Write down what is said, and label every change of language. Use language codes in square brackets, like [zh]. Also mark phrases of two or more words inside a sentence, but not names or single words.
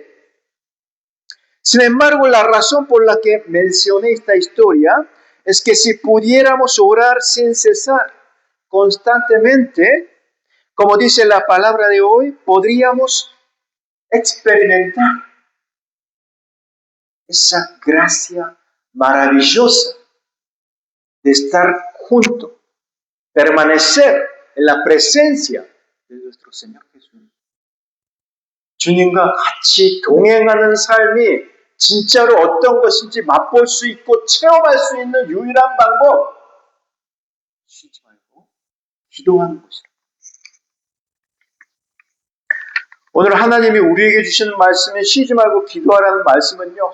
[es] Sin embargo, la razón por la que mencioné esta historia es que si pudiéramos orar sin cesar constantemente, como dice la palabra de hoy, podríamos experimentar esa gracia maravillosa de estar juntos, permanecer en la presencia de nuestro Señor Jesús. [ko] 주님과 같이 동행하는 삶이 진짜로 어떤 것인지 맛볼 수 있고 체험할 수 있는 유일한 방법, 쉬지 말고 기도하는 것이다. 오늘 하나님이 우리에게 주시는 말씀이 쉬지 말고 기도하라는 말씀은요.